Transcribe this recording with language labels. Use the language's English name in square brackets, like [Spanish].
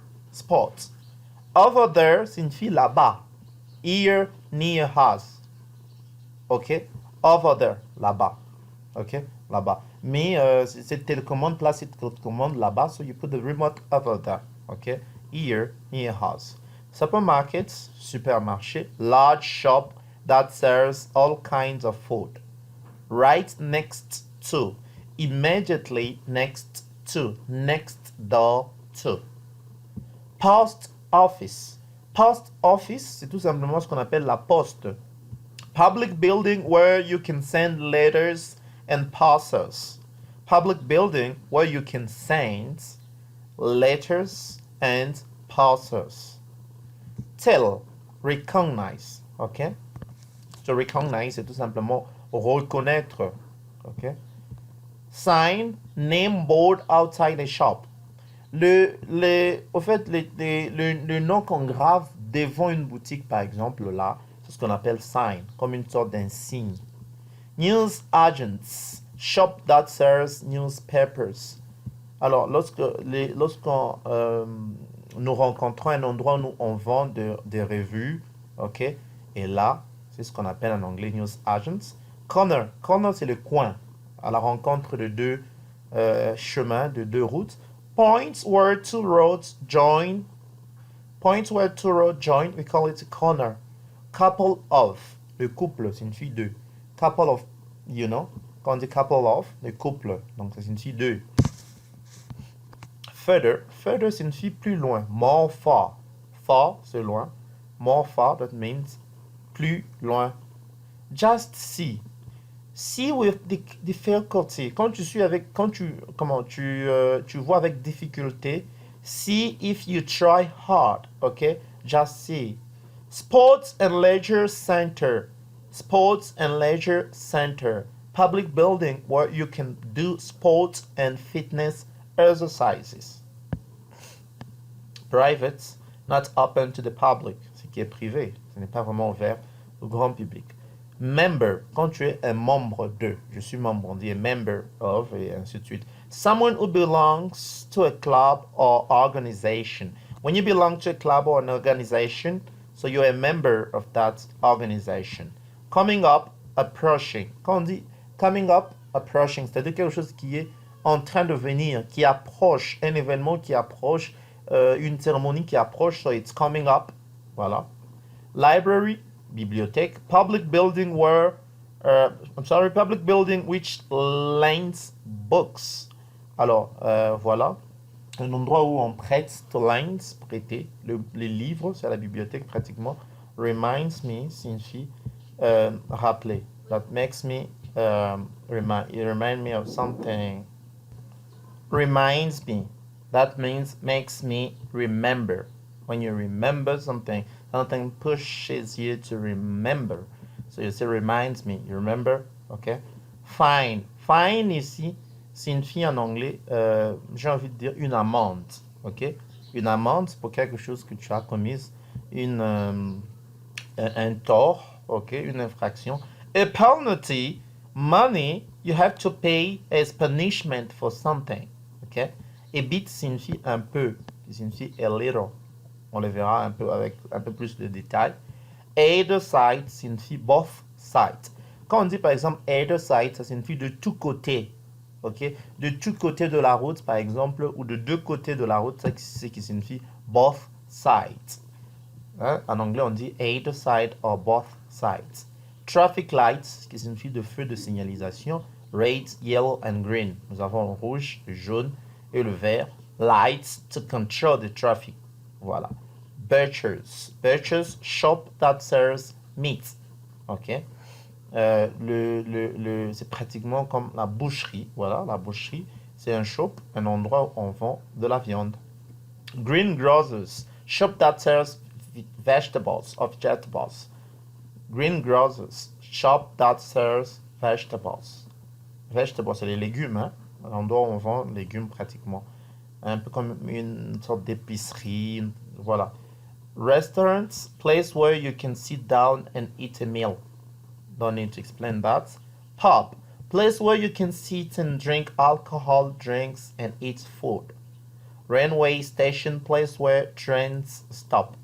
[English] Spot. Over there [French] signifie là-bas. [English] Here, near us. OK? Over there, là-bas. OK? Là-bas. [French] Mais cette télécommande, place cette télécommande là-bas, [English] so you put the remote over there. OK? Here, near us. Supermarkets, supermarché. Large shop that sells all kinds of food. Right next to, immediately next to, next door to. Post office. [French] Post office, c'est tout simplement ce qu'on appelle la poste. [English] Public building where you can send letters and parcels. Public building where you can send letters and parcels. Tell, recognize, ok? To recognize, [French] c'est tout simplement reconnaître. [English] Okay? Sign, name board outside the shop. [French] Au fait, le nom qu'on grave devant une boutique, par exemple, là, c'est ce qu'on appelle sign, comme une sorte d'insigne. [English] News agents, shop that sells newspapers. [French] Alors, lorsqu'on nous rencontrons un endroit où on vend des revues, ok, et là, c'est ce qu'on appelle en anglais news agents. Corner, corner c'est le coin, à la rencontre de deux chemins, de deux routes. [English] Points where two roads join. Points where two roads join, we call it a corner. [French] Couple of, le couple signifie deux. [English] Couple of, you know, [French] quand on dit couple of, le couple, donc ça signifie deux. Further, further signifie plus loin, [English] more far. [French] Far, c'est loin. [English] More far, that means [French] plus loin. [English] Just see. See with difficulty. [French] Quand tu suis avec, quand tu, comment, tu vois avec difficulté. [English] See if you try hard. Ok? Just see. Sports and Leisure Center. Sports and Leisure Center. Public building where you can do sports and fitness exercises. Private, not open to the public. [French] Ce qui est privé. Ce n'est pas vraiment ouvert au grand public. Member, quand tu es un membre de, je suis membre, on dit [English] a member of, [French] et ainsi de suite. [English] Someone who belongs to a club or organization. When you belong to a club or an organization, so you're a member of that organization. Coming up, approaching. [French] Quand on dit [English] coming up, approaching, [French] c'est-à-dire quelque chose qui est en train de venir, qui approche, un événement qui approche, une cérémonie qui approche, [English] so it's coming up. [French] Voilà. Library, bibliothèque. [English] Public building where, public building which lends books. [French] Alors, voilà. Un endroit où on prête, [English] to lends, [French] prêter, les livres, c'est à la bibliothèque pratiquement. [English] Reminds me [French] signifie rappeler. [English] That makes me, remind me of something. Reminds me. That means makes me remember. When you remember something, something pushes you to remember. So you say reminds me. You remember? Okay. Fine. [French] Fine ici signifie en anglais, j'ai envie de dire une amende. Ok. Une amende pour quelque chose que tu as commis, un tort. Ok. Une infraction. [English] A penalty, money you have to pay as punishment for something. [French] Ok. [English] A bit [French] signifie un peu, qui signifie [English] a little. [French] On le verra un peu avec un peu plus de détails. [English] Either side [French] signifie [English] both sides. [French] Quand on dit par exemple [English] either side, [French] ça signifie de tous côtés. Ok? De tous côtés de la route, par exemple, ou de deux côtés de la route, c'est ce qui signifie [English] both sides. [French] Hein? En anglais, on dit [English] either side or both sides. [French] Traffic lights, qui signifie de feux de signalisation. [English] Red, yellow and green. [French] Nous avons le rouge, le jaune et le vert. [English] Lights to control the traffic. Voilà. Butchers. Butchers, shop that sells meat. Ok. [French] C'est pratiquement comme la boucherie. Voilà, la boucherie, c'est un shop, un endroit où on vend de la viande. [English] Greengrocers. Shop that sells vegetables or vegetables. Greengrocers. Shop that sells vegetables. [French] Vegetables, c'est les légumes, hein. L'endroit où on vend légumes pratiquement. Un peu comme une sorte d'épicerie. Voilà. [English] Restaurants, place where you can sit down and eat a meal. Don't need to explain that. Pub, place where you can sit and drink alcohol drinks and eat food. Railway station, place where trains stop.